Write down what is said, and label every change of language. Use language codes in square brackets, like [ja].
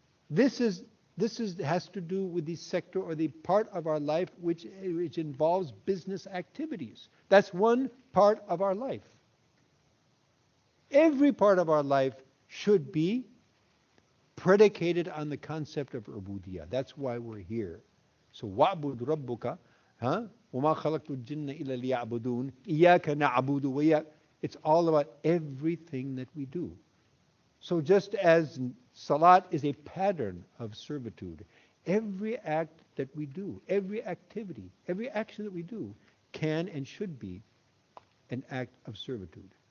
[en] This has to do with the sector or the part of our life which involves business activities. That's one part of our life. Every part of our life should be predicated on the concept of ubudiyah. That's why we're here. [ar] So wa'bud rabbuka, وَمَا خَلَقْتُ الْجِنَّ إِلَّا لِيَعْبُدُونَ إِيَّاكَ نَعْبُدُ وَإِيَّاكَ. [en] It's all about everything that we do. So just as salat is a pattern of servitude, every act that we do, every activity, every action that we do can and should be an act of servitude.